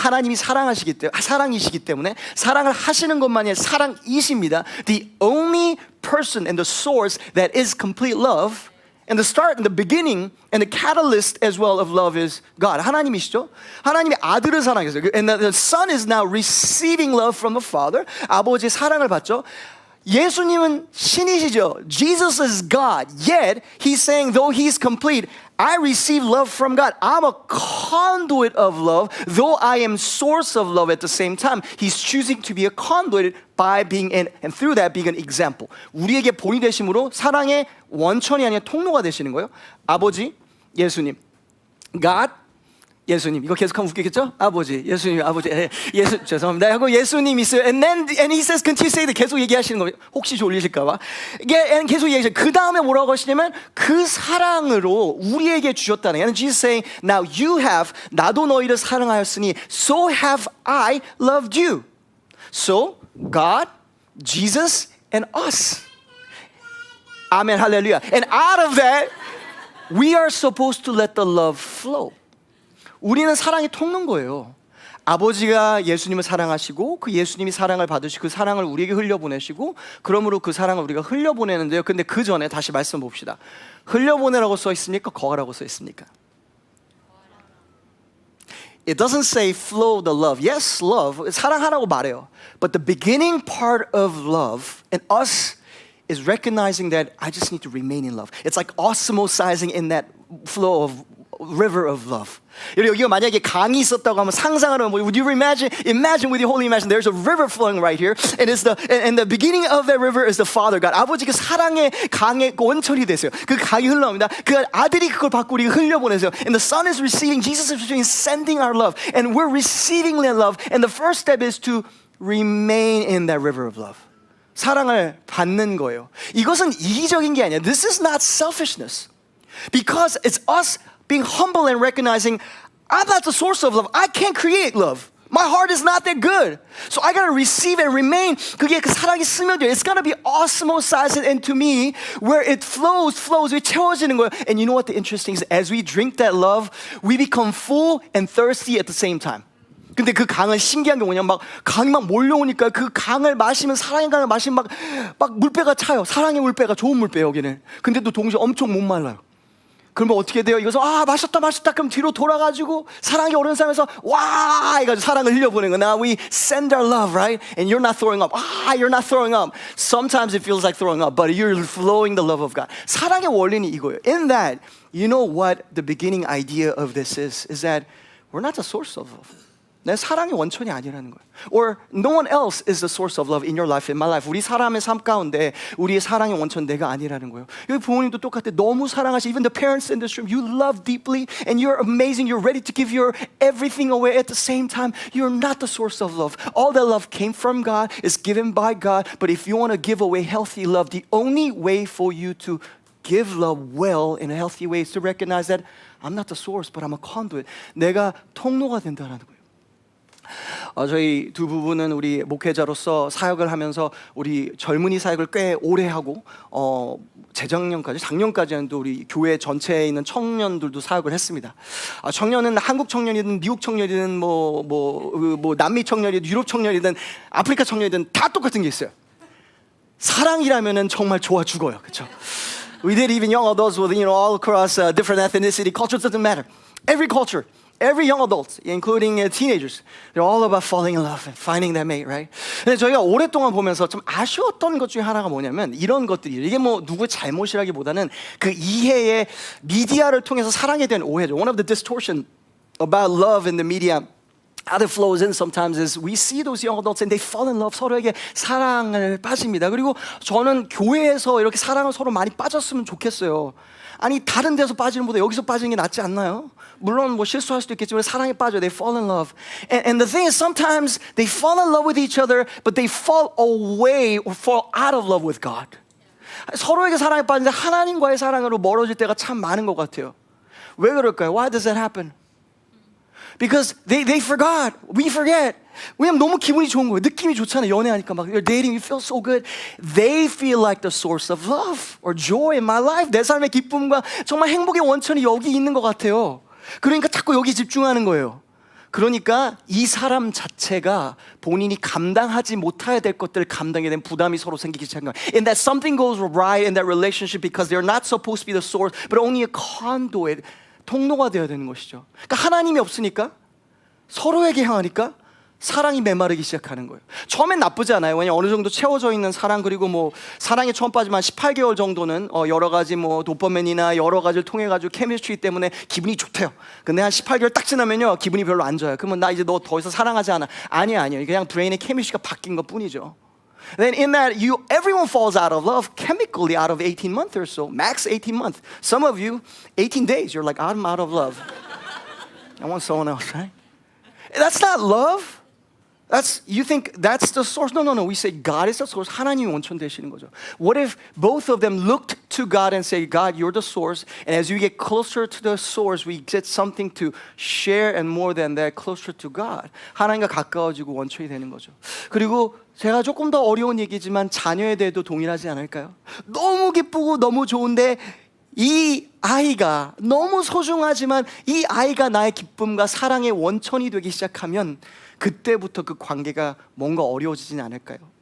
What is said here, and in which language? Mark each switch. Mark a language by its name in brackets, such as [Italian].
[Korean] 하나님이 사랑이시기 때문에 사랑을 하시는 것만이 아니라 사랑이십니다. [English] The only person and the source that is complete love. And the start and the beginning and the catalyst as well of love is God. [Korean] 하나님이시죠? 하나님이 아들을 사랑했어요. [English] And the son is now receiving love from the father. [Korean] 아버지의 사랑을 받죠. 예수님은 신이시죠. [English] Jesus is God. Yet he's saying though he's complete, I receive love from God. I'm a conduit of love, though I am source of love at the same time. He's choosing to be a conduit by being and through that being an example. [Korean] 우리에게 본이 되심으로 사랑의 원천이 아니라 통로가 되시는 거예요. 아버지, 예수님. God, 예수님. 이거 계속하면 웃기겠죠? 아버지, 예수님, 아버지, 예수, 죄송합니다. 하고 예수님 있어요. [English] And he says, continue say that [Korean] 계속 얘기하시는 거예요. 혹시 졸리실까봐. 이게 계속 얘기하시죠. 그 다음에 뭐라고 하시냐면 그 사랑으로 우리에게 주셨다는. [English] And Jesus saying, now you have, [Korean] 나도 너희를 사랑하였으니, [English] so have I loved you. So, God, Jesus, and us. Amen, hallelujah. And out of that, we are supposed to let the love flow. [Korean] 우리는 사랑이 통는 거예요. 아버지가 예수님을 사랑하시고 그 예수님이 사랑을 받으시고 그 사랑을 우리에게 흘려보내시고 그러므로 그 사랑을 우리가 흘려보내는데요. 근데 그 전에 다시 말씀 봅시다. 흘려보내라고 써 있습니까? 거하라고 써 있습니까? [English] It doesn't say flow the love. Yes, love. [Korean] 사랑하라고 말해요. [English] But the beginning part of love and us is recognizing that I just need to remain in love. It's like osmosizing in that flow of river of love. [Korean] 여기가 만약에 강이 있었다고 하면 상상하는 [English] would you imagine with your holy imagination there's a river flowing right here and the beginning of that river is the Father God. [Korean] 아버지가 사랑의 강의 원천이 됐어요. 그 강이 흘러옵니다. 그 아들이 그걸 받고 우리가 흘려보내세요. [English] And the Son is receiving, Jesus is receiving, sending our love and we're receiving that love and the first step is to remain in that river of love. [Korean] 사랑을 받는 거예요. 이것은 이기적인 게 아니야. [English] This is not selfishness. Because it's us being humble and recognizing I'm not the source of love. I can't create love. My heart is not that good. So I gotta receive and remain. [Korean] 그게 그 사랑이 스며져. [English] It's gotta be osmosized into me where it flows, [Korean] 채워지는 거예요. [English] And you know what the interesting is? As we drink that love, we become full and thirsty at the same time. [Korean] 근데 그 강은 신기한 게 뭐냐면 막 강이 막 몰려오니까 그 강을 마시면 사랑의 강을 마시면 막 물배가 차요. 사랑의 물배가 좋은 물배예요 여기는. 근데 또 동시에 엄청 못 말라요. 그러면 어떻게 돼요? 이것은 마셨다 그럼 뒤로 돌아가지고 사랑이 오른 사람에서 와 해가지고 사랑을 흘려보내는 거야. [English] Now we send our love, right? And you're not throwing up. You're not throwing up. Sometimes it feels like throwing up, but you're flowing the love of God. [Korean] 사랑의 원리는 이거예요. [English] In that, you know what the beginning idea of this is that we're not the source of love. [Korean] 내 사랑의 원천이 아니라는 거예요. [English] Or no one else is the source of love in your life, in my life. [Korean] 우리 사람의 삶 가운데 우리의 사랑의 원천 내가 아니라는 거예요. 여기 부모님도 똑같아. 너무 사랑하시. [English] Even the parents in this room, you love deeply and you're amazing. You're ready to give your everything away at the same time. You're not the source of love. All that love came from God, is given by God. But if you want to give away healthy love, the only way for you to give love well in a healthy way is to recognize that I'm not the source, but I'm a conduit. [Korean] 내가 통로가 된다는 거예요. 저희 두 부부는 우리 목회자로서 사역을 하면서 우리 젊은이 사역을 꽤 오래 하고 작년까지는 또 우리 교회 전체에 있는 청년들도 사역을 했습니다. 청년은 한국 청년이든 미국 청년이든 남미 청년이든 유럽 청년이든 아프리카 청년이든 다 똑같은 게 있어요. 사랑이라면은 정말 좋아 죽어요, 그렇죠? [English] We did even young adults with all across different ethnicity, culture doesn't matter. Every culture. Every young adult, including teenagers, they're all about falling in love and finding that mate, right? [Korean] 근데 저희가 오랫동안 보면서 좀 아쉬웠던 것 중에 하나가 뭐냐면 이런 것들이 이게 누구의 잘못이라기보다는 그 이해의 미디어를 통해서 사랑에 대한 오해죠. [English] One of the distortion about love in the media how it flows in sometimes is we see those young adults and they fall in love. [Korean] 서로에게 사랑을 빠집니다. 그리고 저는 교회에서 이렇게 사랑을 서로 많이 빠졌으면 좋겠어요. 아니 다른 데서 빠지는 것보다 여기서 빠지는 게 낫지 않나요? 물론 실수할 수도 있겠지만 사랑에 빠져. [English] They fall in love. And the thing is sometimes they fall in love with each other but they fall away or fall out of love with God. [Korean] 서로에게 사랑에 빠지는데 하나님과의 사랑으로 멀어질 때가 참 많은 것 같아요. 왜 그럴까요? [English] Why does that happen? Because they forgot. We forget. [Korean] 왜냐면 너무 기분이 좋은 거예요. 느낌이 좋잖아요. 연애하니까 막 [English] you're dating, you feel so good. They feel like the source of love or joy in my life. [Korean] 내 삶의 기쁨과 정말 행복의 원천이 여기 있는 것 같아요. 그러니까 자꾸 여기 집중하는 거예요. 그러니까 이 사람 자체가 본인이 감당하지 못해야 될 것들을 감당하게 된 부담이 서로 생기기 시작한 거예요. [English] And that something goes right in that relationship because they're not supposed to be the source, but only a conduit, [Korean] 통로가 되어야 되는 것이죠. 그러니까 하나님이 없으니까 서로에게 향하니까 사랑이 메마르기 시작하는 거예요. 처음엔 나쁘지 않아요. 왜냐면 어느 정도 채워져 있는 사랑, 그리고 뭐 사랑에 처음 빠지면 18개월 정도는 여러 가지 뭐 도파민이나 여러 가지를 통해 가지고 케미스트리 때문에 기분이 좋대요. 근데 한 18개월 딱 지나면요 기분이 별로 안 좋아요. 그러면 나 이제 너 더 이상 사랑하지 않아. 아니에요. 그냥 브레인의 케미스트리가 바뀐 것 뿐이죠. [English] Then in that everyone falls out of love chemically out of 18 months or so, max 18 months. Some of you 18 days you're like I'm out of love. I want someone else, right? That's not love. You think that's the source? No. We say God is the source. [Korean] 하나님이 원천 되시는 거죠. [English] What if both of them looked to God and say, God, you're the source. And as you get closer to the source, we get something to share and more than that, closer to God. [Korean] 하나님과 가까워지고 원천이 되는 거죠. 그리고 제가 조금 더 어려운 얘기지만 자녀에 대해도 동일하지 않을까요? 너무 기쁘고 너무 좋은데 이 아이가 너무 소중하지만 이 아이가 나의 기쁨과 사랑의 원천이 되기 시작하면 그때부터 그 관계가 뭔가 어려워지진 않을까요?